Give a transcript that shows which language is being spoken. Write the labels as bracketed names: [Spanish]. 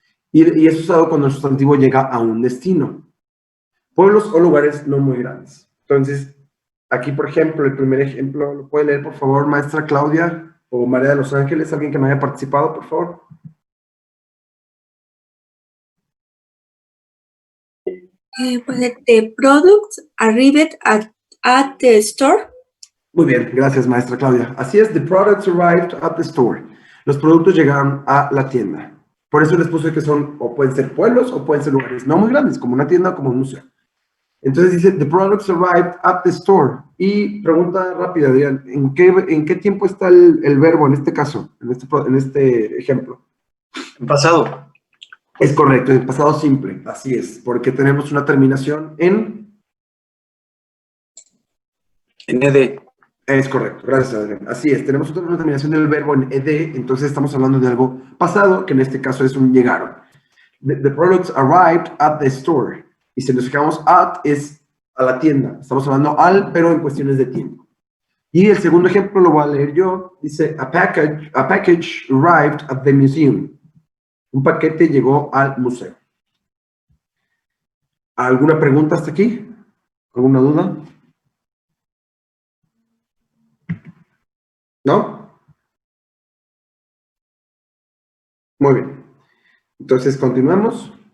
[Spanish] Y es usado cuando el sustantivo llega a un destino. Pueblos o lugares no muy grandes. Entonces, aquí, por ejemplo, el primer ejemplo, ¿lo puede leer, por favor, maestra Claudia o María de los Ángeles? ¿Alguien que me haya participado, por favor? Pues, [English] the products arrived at the store. [Spanish] Muy bien, gracias, maestra Claudia. Así es, [English] the products arrived at the store. [Spanish] Los productos llegaron a la tienda. Por eso les puse que son, o pueden ser pueblos, o pueden ser lugares no muy grandes, como una tienda o como un museo. Entonces dice, [English] the products arrived at the store. [Spanish] Y pregunta rápida, Adrián, ¿en qué tiempo está el verbo en este caso, en este ejemplo? En pasado. Es correcto, en pasado simple, así es, porque tenemos una terminación en... En ed. Es correcto, gracias, Adrián. Así es, tenemos una terminación del verbo en ed, entonces estamos hablando de algo pasado, que en este caso es un llegaron. [English] The products arrived at the store. [Spanish] Y si nos fijamos, at es a la tienda. Estamos hablando al, pero en cuestiones de tiempo. Y el segundo ejemplo lo voy a leer yo. Dice, [English] a package arrived at the museum. [Spanish] Un paquete llegó al museo. ¿Alguna pregunta hasta aquí? ¿Alguna duda? ¿No? Muy bien. Entonces, continuamos.